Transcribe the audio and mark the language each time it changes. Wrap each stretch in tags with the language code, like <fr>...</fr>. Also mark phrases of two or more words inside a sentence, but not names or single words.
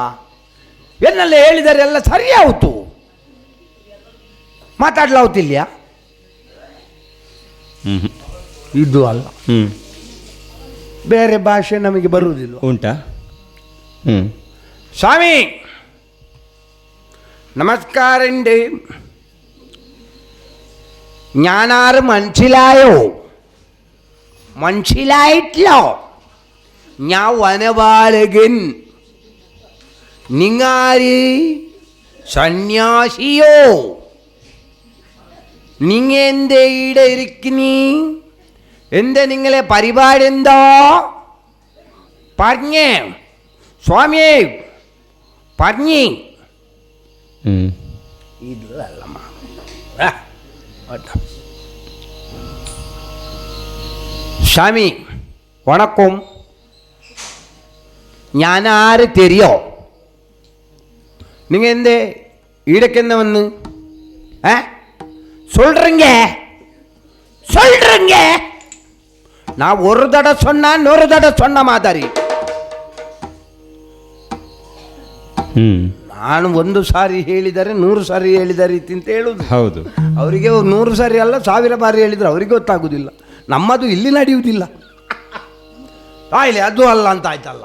<kn>ಎನ್ನಲ್ಲಿ ಹೇಳಿದರೆ ಎಲ್ಲ ಸರಿಯಾಯಿತು. ಮಾತಾಡ್ಲಾವುತಿಲ್ಯಾ? ಇದು ಅಲ್ಲ, ಬೇರೆ ಭಾಷೆ ನಮಗೆ ಬರುವುದಿಲ್ಲ. ಉಂಟಾ?</kn> <ml>ಸ್ವಾಮಿ നമസ്കാരമുണ്ട്. ഞാനാറ് മനസ്സിലായിട്ടില്ലോ? ഞാൻ വനപാലകൻ. നിങ്ങാര് സന്യാസിയോ? നിങ്ങ എന്തേ ഇവിടെ ഇരിക്കുന്നീ? എന്താ നിങ്ങളെ പരിപാടി? എന്താ പറഞ്ഞേ സ്വാമിയേ, പറഞ്ഞേ.</ml> <kn>ಇದು ಅಲ್ಲಮ್ಮ.</kn> <ta>சாமி வணக்கம்.</ta> <ml>ഞാനാര് തെരിയോ</ml> <ta>நீங்க எந்த ஈடக்கு என்ன வந்து சொல்றீங்க நான் ஒரு தடவை சொன்னா நூறு தடவை சொன்ன மாதிரி</ta> <kn>ನಾನು ಒಂದು ಸಾರಿ ಹೇಳಿದರೆ 100 ಸಾರಿ ಹೇಳಿದ ರೀತಿ ಅಂತ ಹೇಳುದು. ಹೌದು, ಅವರಿಗೆ 100 ಸಾರಿ ಅಲ್ಲ 1000 ಬಾರಿ ಹೇಳಿದ್ರೆ ಅವರಿಗೆ ಗೊತ್ತಾಗುದಿಲ್ಲ. ನಮ್ಮದು ಇಲ್ಲಿ ನಡೆಯುವುದಿಲ್ಲ. ಆಯ್ಲೆ ಅದು ಅಲ್ಲ ಅಂತ ಆಯ್ತಲ್ಲ.</kn>